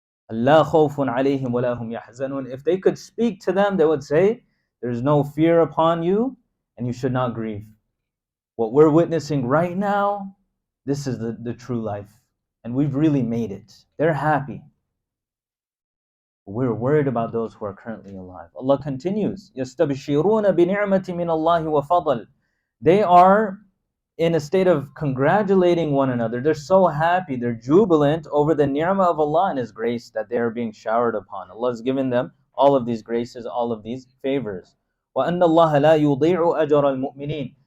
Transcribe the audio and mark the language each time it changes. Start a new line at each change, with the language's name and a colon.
Arabic: Allah khawfun alayhim wa lahum yahzanun.
English: If they could speak to them, they would say, there's no fear upon you and you should not grieve. What we're witnessing right now, this is the true life. And we've really made it. They're happy. We're worried about those who are currently alive. Allah continues,
Arabic: يَسْتَبْشِرُونَ بِنِعْمَةٍ مِّنَ اللَّهِ وَفَضْلٍ.
English: They are in a state of congratulating one another. They're so happy, they're jubilant over the ni'mah of Allah and His grace that they are being showered upon. Allah has given them all of these graces, all of these favors.
Arabic: وَأَنَّ اللَّهَ لَا يُضِيعُ أَجْرَ الْمُؤْمِنِينَ.